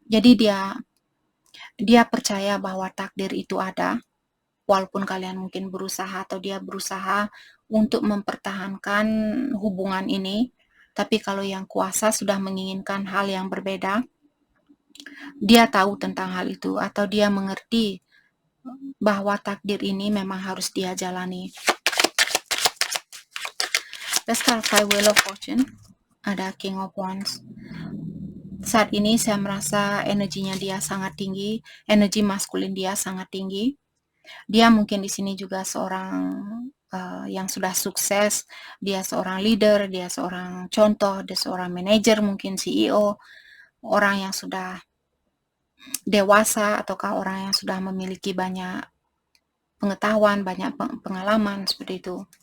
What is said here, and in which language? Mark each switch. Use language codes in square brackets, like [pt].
[id] Jadi dia percaya bahwa takdir itu ada, walaupun kalian mungkin berusaha atau dia berusaha untuk mempertahankan hubungan ini, tapi kalau yang kuasa sudah menginginkan hal yang berbeda, dia tahu tentang hal itu atau dia mengerti bahwa takdir ini memang harus dia jalani. [en] Let's clarify Wheel of Fortune. [id] Ada King of Wands. Saat ini saya merasa energinya dia sangat tinggi, energi maskulin dia sangat tinggi. Dia mungkin di sini juga seorang yang sudah sukses, dia seorang leader, dia seorang contoh, dia seorang manajer, mungkin CEO, orang yang sudah dewasa ataukah orang yang sudah memiliki banyak pengetahuan, banyak pengalaman seperti itu.